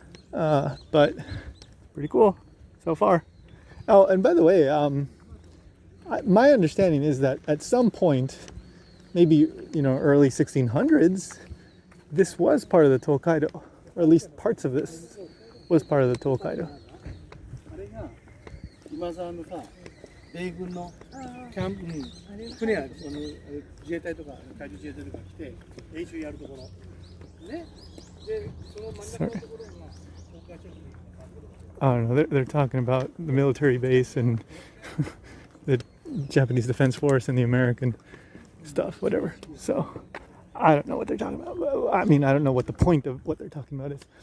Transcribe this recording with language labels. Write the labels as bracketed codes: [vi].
[en] But pretty cool so far. Oh, and by the way, my understanding is that at some point maybe, early 1600s, this was part of the Tokaido, or at least parts of this was part of the Tokaido. [ja] 今沢のさ、米軍のキャンプ、船や自衛隊とか海上自衛隊とか来て演習やるところね。で、その真ん中のところが東海地方。 [en] I don't know. They're talking about the military base and the Japanese Defense Force and the American stuff, whatever. So I don't know what they're talking about. I mean, I don't know what the point of what they're talking about is.